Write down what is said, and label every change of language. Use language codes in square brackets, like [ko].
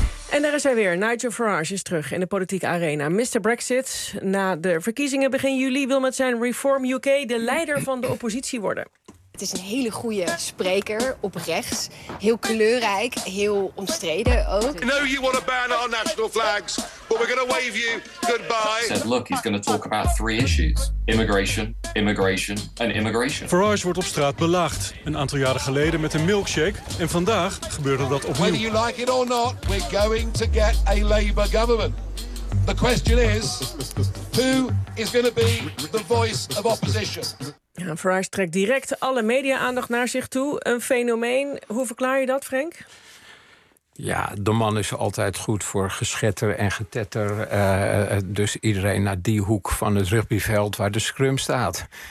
[nl] En daar is hij weer. Nigel Farage is terug in de politieke arena. Mr. Brexit, na de verkiezingen begin juli, wil met zijn Reform UK de leider van de oppositie worden. Het is een hele goede spreker, oprecht. Heel kleurrijk, heel omstreden ook. [en] I know you want to ban our national flags, but we're going to wave you goodbye. Said, look, he's going to talk about three issues. Immigration, immigration and immigration. [nl] Farage wordt op straat belaagd. Een aantal jaren geleden met een milkshake. En vandaag gebeurde dat opnieuw. [en] Whether you like it or not, we're going to get a Labour government. The question is, who is going to be the voice of opposition? [nl] Ja, Farage trekt direct alle media-aandacht naar zich toe. Een fenomeen. Hoe verklaar je dat, Frank? Ja, de man is altijd goed voor geschetter en getetter. Dus iedereen naar die hoek van het rugbyveld waar de scrum staat.